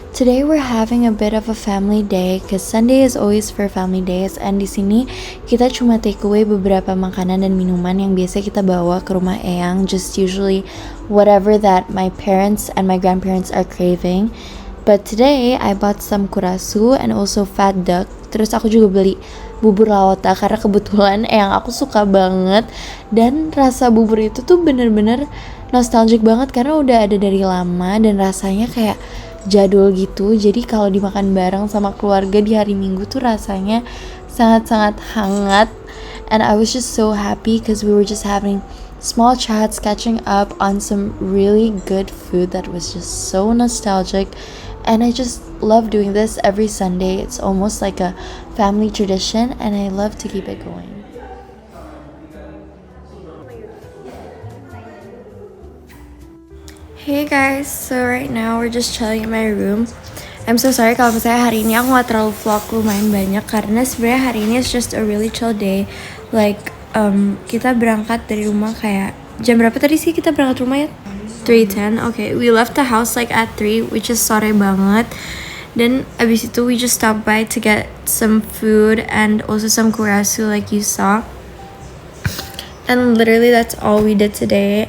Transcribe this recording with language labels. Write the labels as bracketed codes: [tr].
[en] Today we're having a bit of a family day cause Sunday is always for family days, and [id] di sini kita cuma take away beberapa makanan dan minuman yang biasa kita bawa ke rumah Eyang, [en] just usually whatever that my parents and my grandparents are craving. But today I bought some Curaçao and also fat duck. [id] Terus aku juga beli bubur lawata karena kebetulan Eyang aku suka banget, dan rasa bubur itu tuh bener-bener nostalgic banget karena udah ada dari lama dan rasanya kayak jadul gitu. Jadi kalau dimakan bareng sama keluarga di hari Minggu tuh rasanya sangat-sangat hangat, [en] and I was just so happy because we were just having small chats, catching up on some really good food that was just so nostalgic. And I just love doing this every Sunday. It's almost like a family tradition, and I love to keep it going. Hey guys, so right now we're just chilling in my room. I'm so sorry [id] kalau misalnya hari ini aku gak terlalu vlog lumayan banyak karena sebenarnya hari ini [en] is just a really chill day. [id] Like kita berangkat dari rumah kayak jam berapa tadi sih kita berangkat rumah ya? [en] 3:10. Okay, we left the house like at 3, which is [id] sore banget. Dan abis itu [en] we just stopped by to get some food and also some Curaçao like you saw. And literally that's all we did today.